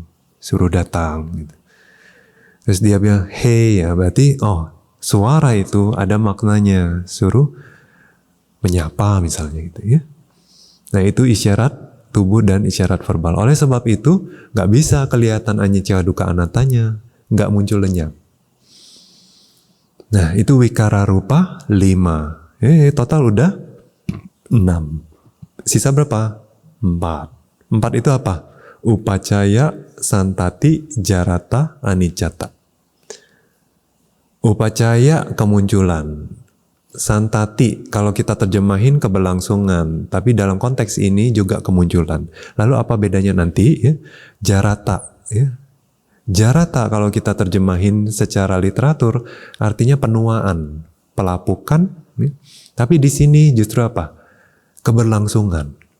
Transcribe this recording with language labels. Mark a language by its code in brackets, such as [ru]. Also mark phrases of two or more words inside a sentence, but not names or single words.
[id] Suruh datang gitu. Terus dia bilang hey ya berarti suara itu ada maknanya, suruh menyapa misalnya gitu ya. Nah itu isyarat tubuh dan isyarat verbal. Oleh sebab itu nggak bisa kelihatan [pi] anicca dukkha [id] anattanya, nggak muncul lenyap. Nah itu [pi] wikara rupa [id] 5. Total udah 6. Sisa berapa? 4. 4 itu apa? [pi] Upacaya, santati, jarata, anicata. [id] Upacaya kemunculan. Santati kalau kita terjemahin keberlangsungan, tapi dalam konteks ini juga kemunculan. Lalu apa bedanya nanti? Ya? Jarata, ya. Jarata kalau kita terjemahin secara literatur artinya penuaan, pelapukan. Tapi di sini justru apa? Keberlangsungan.